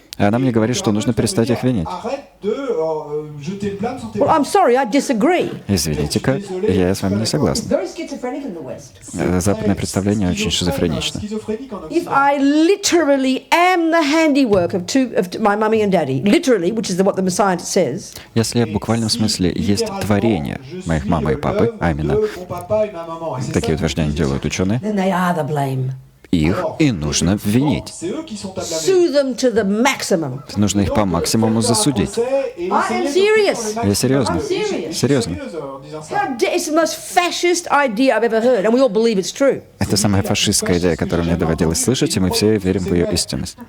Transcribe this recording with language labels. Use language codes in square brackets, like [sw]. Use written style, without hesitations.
[ru] и она мне говорит, что нужно перестать их винить. [en] Well, I'm sorry, I disagree. [ru] Извините-ка, я с вами не согласен. [en] Very schizophrenic in the West. [ru] Западное представление очень шизофренично. [en] If I literally am the handiwork of my mummy and daddy, literally, which is what the science says, [ru] Если я в буквальном смысле есть творение моих мамы и папы, а именно такие утверждения делают ученые, [en] then they are the blame. [ru] их и нужно ввинить. [en] Sue them to the maximum. [ru] Нужно их по максимуму засудить. [en] I am serious. [ru] Я серьезно. [en] I'm serious. [ru] Серьезно. [en] It's the most fascist idea I've ever heard, and we all believe it's true. [ru] Это самая фашистская идея, которую мне доводилось слышать, и мы все верим в ее истинность.